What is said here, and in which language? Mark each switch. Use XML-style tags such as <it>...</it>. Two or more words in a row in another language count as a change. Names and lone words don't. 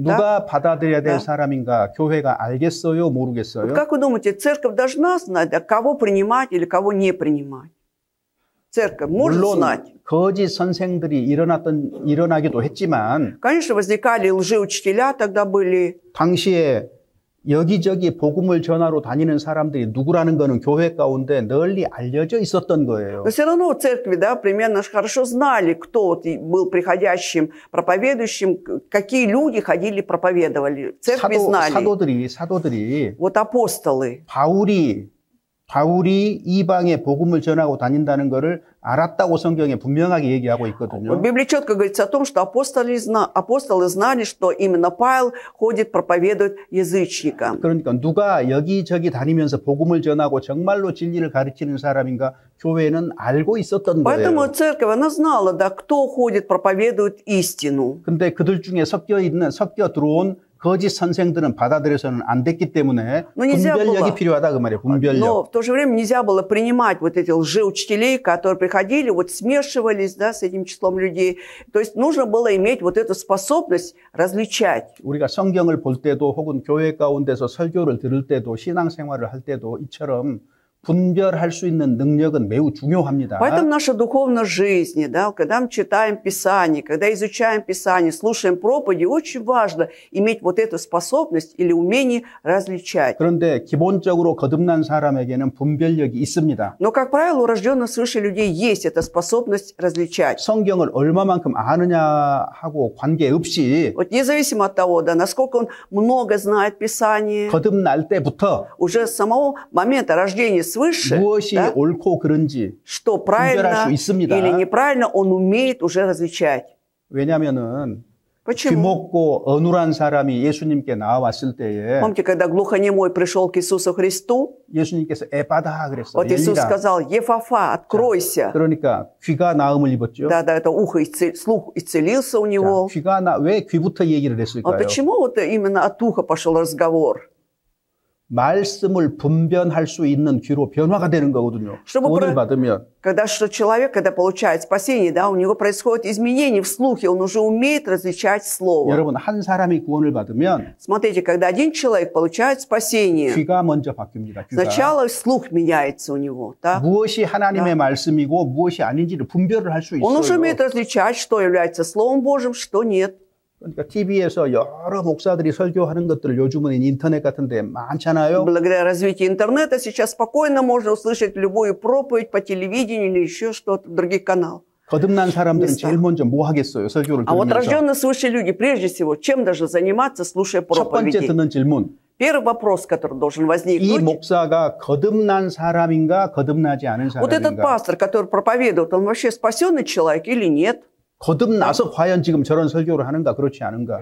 <ko>누가</ko> <ru>Да?</ru> <ko>받아들여야 될</ko> <ru>Да.</ru> <ko>사람인가 교회가 알겠어요? 모르겠어요?</ko> <ru>Вот как вы думаете, церковь должна знать, да, кого принимать или кого не принимать? Церковь может</ru> <ko>물론</ko> <ru>знать.</ru> <ko>거짓 선생들이 일어나기도 했지만</ko> <ru>Конечно, возникали лжеучителя, тогда были.</ru> <ko>당시에 여기저기 복음을 전하러 다니는 사람들이 누구라는 거는 교회 가운데 널리 알려져 있었던 거예요.</ko> <ru>Но все равно в церкви, да, примерно хорошо знали, кто был приходящим, проповедующим, какие люди ходили, проповедовали. В церкви знали.</ru> <ko>사도들이</ko> <ru>Вот апостолы.</ru> <ko>바울이 이방에 복음을 전하고 다닌다는 것을 알았다고 성경에 분명하게 얘기하고 있거든요.</ko> <ru>В Библии четко говорится о том, что апостолы знали, что именно Павел ходит, проповедует язычникам.</ru> <ko>그러니까 누가 여기저기 다니면서 복음을 전하고 정말로 진리를 가르치는 사람인가 교회는 알고 있었던</ko> <ru>Поэтому</ru> <ko>거예요.</ko> <ru>церковь, она знала, да, кто ходит, проповедует истину.</ru> <ko>근데 그들 중에 섞여 들어온 거짓 선생들은 받아들여서는 안 됐기 때문에 분별력이 필요하다 그 말이에요. 분별력.</ko> <ru>Но в то же время нельзя было принимать вот эти лжеучителей, которые приходили, вот смешивались, да, с этим числом людей. То есть нужно было иметь вот эту способность различать.</ru> <ko>우리가 성경을 볼 때도 혹은 교회 가운데서 설교를 들을 때도 신앙생활을 할 때도 이처럼 분별할 수 있는 능력은 매우 중요합니다.</ko> <ru>Поэтому наша духовная жизнь, да, когда мы читаем Писание, когда изучаем Писание, слушаем проповеди, очень важно иметь вот эту способность или умение различать.</ru> <ko>그런데 기본적으로 거듭난 사람에게는 분별력이 있습니다.</ko> <ru>Но, как правило, у рожденных свыше людей есть эта способность различать.</ru> <ko>성경을 얼마만큼 아느냐 하고 관계없이</ko> <ru>Вот независимо от того, да, насколько он много знает Писание,</ru> <ko>거듭날 때부터</ko> <ru>уже с самого момента рождения свыше,</ru> <ko>무엇이</ko> <ru>да,</ru> <ko>옳고 그른지</ko> <ru>что правильно</ru> <ko>수 있습니다.</ko> <ru>или неправильно, он умеет уже различать.</ru> <ko>왜냐하면은</ko> <ru>Почему?</ru> <ko>귀먹고 어눌한 사람이 예수님께 나와왔을 때에</ko> <ru>Помните, когда глухонемой пришел к Иисусу Христу,</ru> <ko>예수님께서 에바다 그랬어요.</ko> <ru>вот Иисус сказал: «Ефафа, откройся».</ru> <ko>그러니까 귀가 나음을 입었죠.</ko> <ru>Да, это ухо, слух исцелился у него.</ru> <ko>왜 귀부터 얘기를</ko> <ru>А</ru> <ko>했을까요?</ko> <ru>почему вот именно от уха пошел разговор?</ru> <ko>말씀을 분별할 수 있는 귀로 변화가 되는 거거든요. 구원을 받으면.</ko> <ru>Когда человек, когда получает спасение, да, у него происходит изменение в слухе, он уже умеет различать слово.</ru> <ko>여러분, 한 사람이 구원을 받으면</ko> <ru>Смотрите, когда один человек получает спасение,</ru> <ko>귀가 먼저 바뀝니다. 귀가.</ko> <ru>сначала слух меняется у него. Да?</ru> <ko>무엇이 하나님의 말씀이고 무엇이 아닌지를 분별을 할 수 있어요.</ko> <ru>Он уже умеет различать, что является Словом Божьим, что нет.</ru> <ko>그러니까 TV에서 여러 목사들이 설교하는 것들 요즘은 인터넷 같은 데 많잖아요.</ko> <ru>Благодаря развитию интернета сейчас спокойно можно услышать любую проповедь по телевидению или еще что-то в других каналах.</ru> <ko>거듭난 사람들은 제일 먼저 뭐 하겠어요? 설교를</ko> <ru>А вот</ru> <ko>들으면서.</ko> <ru>рожденные свыше люди, прежде всего, чем должны заниматься, слушая</ru> <ko>첫 번째</ko> <ru>проповеди?</ru> <ko>듣는 질문.</ko> <ru>Первый вопрос, который должен</ru> <ko>이</ko> <ru>возникнуть.</ru> <ko>목사가 거듭난 사람인가 거듭나지 않은</ko> <ru>Вот этот</ru> <ko>사람인가?</ko> <ru>пастор, который проповедует, он вообще спасенный человек или нет?</ru> <ko>거듭나서 과연 지금 저런 설교를 하는가 그렇지 않은가?</ko>